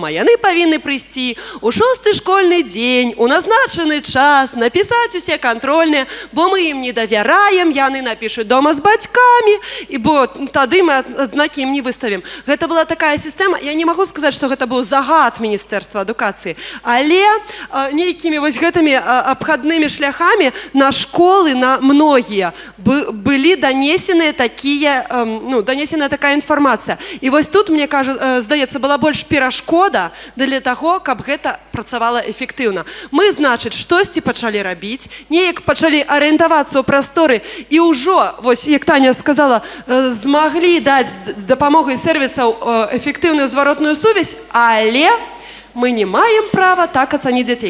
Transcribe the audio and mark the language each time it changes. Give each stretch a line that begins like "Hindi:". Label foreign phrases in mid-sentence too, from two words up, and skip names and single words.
Belarusian: Яны павінны прыйсці ў 6-й школьны дзень, у назначаны час, напісаць усе кантрольныя, бо мы ім не давяраем, яны напішуць дома з бацькамі, і бо тады мы адзнакі ім не выставім. Гэта была такая сістэма, я не магу сказаць, што гэта быў загад Міністэрства адукацыі, але нейкімі вось гэтымі абхаднымі шляхамі на школы, на многія былі
Russian: донесенная такая информация. И вот тут, мне кажется,
Belarusian: здаецца, была больш перашкода для того, каб гэта працавала эффектыўна. Мы, значит, штосьці пачалі рабіць, неяк пачалі арыентавацца ў прасторы, і ўжо, вось, як Таня сказала, змаглі даць дапамогай сервісаў эффектыўную зваротную сувязь, але мы не маем права так ацаніць дзяцей.